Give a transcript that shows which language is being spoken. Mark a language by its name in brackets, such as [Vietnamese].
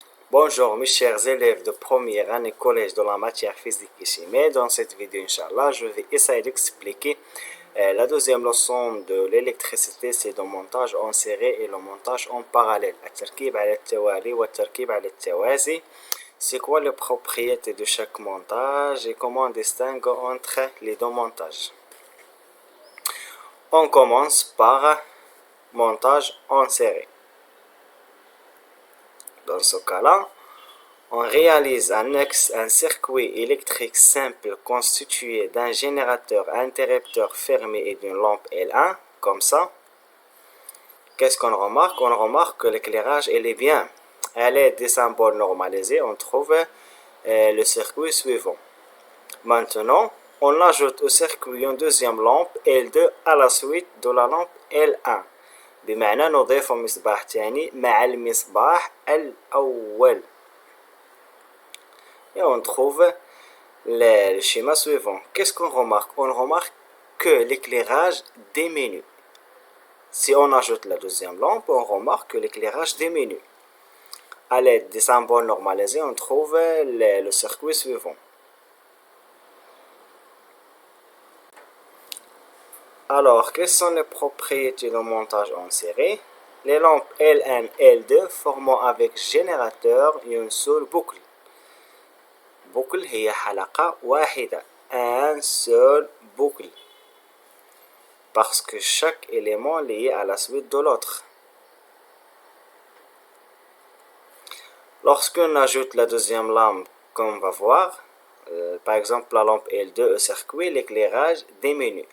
[French] Bonjour mes chers élèves de première année collège de la matière physique et chimie. Dans cette vidéo, Inch'Allah, je vais essayer d'expliquer la deuxième leçon de l'électricité, c'est le montage en série et le montage en parallèle. [Arabic] التركيب على التوالي والتركيب على التوازي. [French] C'est quoi les propriétés de chaque montage et comment distinguer entre les deux montages. On commence par montage en série. Dans ce cas-là, on réalise un circuit électrique simple constitué d'un générateur interrupteur fermé et d'une lampe L1, comme ça. Qu'est-ce qu'on remarque? On remarque que l'éclairage est bien. À l'aide des symboles normalisés, on trouve le circuit suivant. Maintenant, on ajoute au circuit une deuxième lampe L2 à la suite de la lampe L1. [Arabic] بمعنى نضيف مصباح ثاني مع المصباح الأول. [French] Et on trouve le schéma suivant. Qu'est-ce qu'on remarque? On remarque que l'éclairage diminue. Si on ajoute la deuxième lampe, on remarque que l'éclairage diminue. À l'aide des symboles normalisés, on trouve le circuit suivant. Alors, quelles sont les propriétés de montage en série? Les lampes L1 et L2 formant avec générateur une seule boucle. [Arabic] boucle هي حلقة واحدة. [French] Un seul boucle. Parce que chaque élément lié à la suite de l'autre. Lorsqu'on ajoute la deuxième lampe, comme on va voir, par exemple la lampe L2 au circuit, l'éclairage diminue.